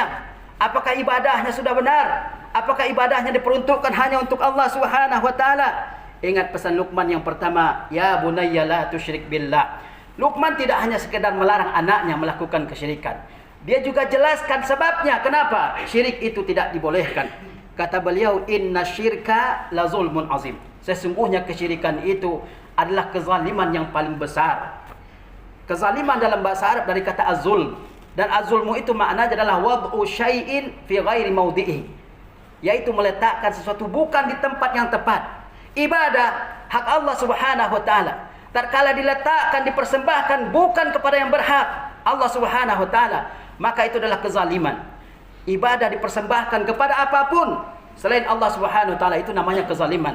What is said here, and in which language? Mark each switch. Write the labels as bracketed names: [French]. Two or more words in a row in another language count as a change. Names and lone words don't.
[Indonesian] Apakah ibadahnya sudah benar? Apakah ibadahnya diperuntukkan hanya untuk Allah [Arabic] سبحانه وتعالى? [Indonesian] Ingat pesan Luqman yang pertama, [Arabic] يا بني لا تشرك بالله. [Indonesian] Luqman tidak hanya sekedar melarang anaknya melakukan kesyirikan. Dia juga jelaskan sebabnya kenapa syirik itu tidak dibolehkan. Kata beliau, [Arabic] إن الشرك لظلم عظيم. [Indonesian] Sesungguhnya kesyirikan itu adalah kezaliman yang paling besar. Kezaliman dalam bahasa Arab dari kata az-zulm, dan az-zulmu itu maknanya adalah [Arabic] وضع الشيء في غير موضعه, [Indonesian] yaitu meletakkan sesuatu bukan di tempat yang tepat. Ibadah hak Allah [Arabic] سبحانه وتعالى, [Indonesian] tatkala diletakkan, dipersembahkan bukan kepada yang berhak, Allah [Arabic] سبحانه وتعالى, [Indonesian] maka itu adalah kezaliman. Ibadah dipersembahkan kepada apapun selain Allah [Arabic] سبحانه وتعالى, [Indonesian] itu namanya kezaliman.